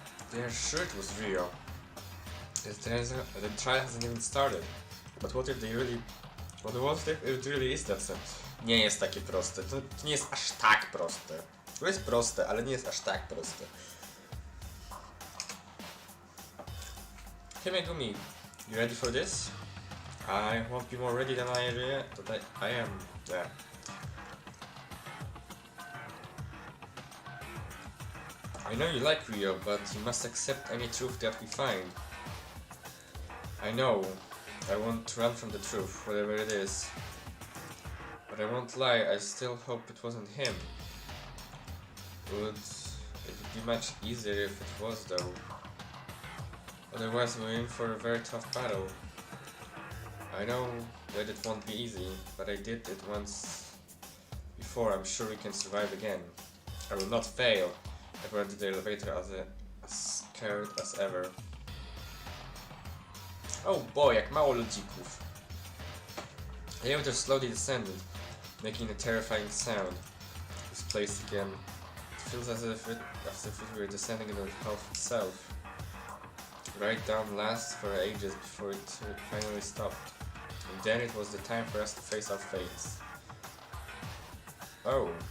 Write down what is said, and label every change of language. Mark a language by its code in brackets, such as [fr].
[en] They're sure it was real. The trial hasn't even started. But what if they really... What if it really is that simple? [pl] Nie jest takie proste. To nie jest aż tak proste. To jest proste, ale nie jest aż tak proste. [en] Hey Megumi, you ready for this? I won't be more ready than I am. Yeah. I know you like Rio, but you must accept any truth that we find. I know. I won't run from the truth, whatever it is. But I won't lie, I still hope it wasn't him. It would be much easier if it was, though. Otherwise, we're in for a very tough battle. I know that it won't be easy, but I did it once before. I'm sure we can survive again. I will not fail. I went to the elevator as scared as ever. Oh boy, [pl] jak mało ludzików. [en] The elevator slowly descended, making a terrifying sound. This place again. It feels as if we were descending into hell itself. Right down lasts for ages before it finally stopped. And then it was the time for us to face our fates. Oh.